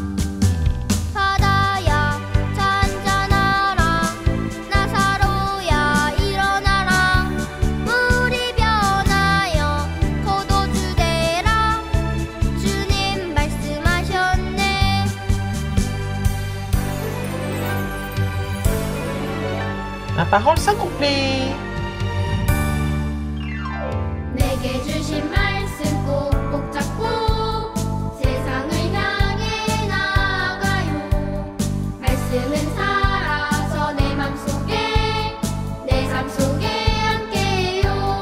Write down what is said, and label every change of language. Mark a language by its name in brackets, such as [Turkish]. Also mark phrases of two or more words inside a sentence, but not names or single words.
[Korean] 바다야 잔잔하라. 나사로야 일어나라. 물이 변하여 포도주 되라. 주님 말씀하셨네. [French] La parole s'accomplit. [Korean] 내게 주신 말씀 꼭꼭 잡고 세상을 향해 나아가요. 말씀은 살아서 내 맘속에 내 삶 속에 함께요.